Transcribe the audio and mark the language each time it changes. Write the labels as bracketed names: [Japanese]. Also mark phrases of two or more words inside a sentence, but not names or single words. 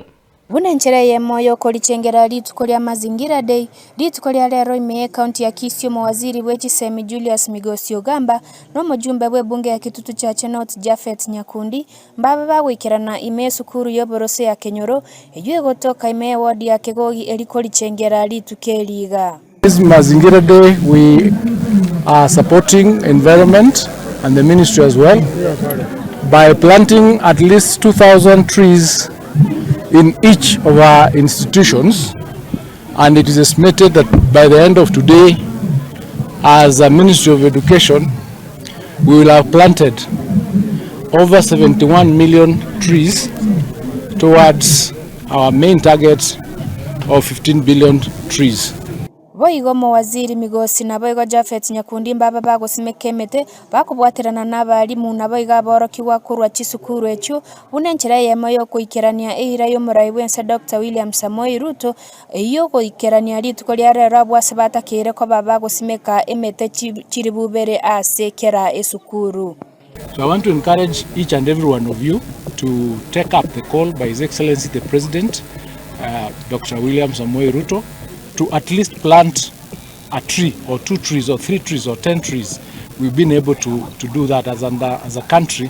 [Gusii] Bunenchera ye moyo Gochengera Rituko lya mazingira day Rituko lya lero ime county ya Kisio mawaziri wechisemi Julius Migosi Ogamba no mujumbe bwe bunge ya kitutu cha Chenot Japhet Nyakundi mbaba bagwikirana ime sukuru yoborose ya Kenyoro ejwe gotoka ime ward ya Kigogi eliko Gochengera Rituko liga. [English] This mazingira day we are supporting environment and the ministry as well by planting at least 2,000 trees in each of our institutions, and it is estimated that by the end of today, as a Ministry of Education, we will have planted over 71 million trees towards our main target of 15 billion trees. [Gusii] Boigo mawaziri Migosi na boigo Japhet Nyakundi mbaba bagosimekemete bakubwaterana n'abarimu na boiga borokiwa kurwa chisukuru echo bunenchera yemo yo kuikerania ehira yo murai wense Dr. William Samoei Ruto yo kuikerania Rituko lya rero bwase batakire ko baba gosimeka emete chiribubere ase kera esukuru. [English] So I want to encourage each and every one of you to take up the call by His Excellency the President, Dr. William Samoei Ruto, to at least plant a tree or 2 trees or 3 trees or 10 trees. We've been able to do that as a country.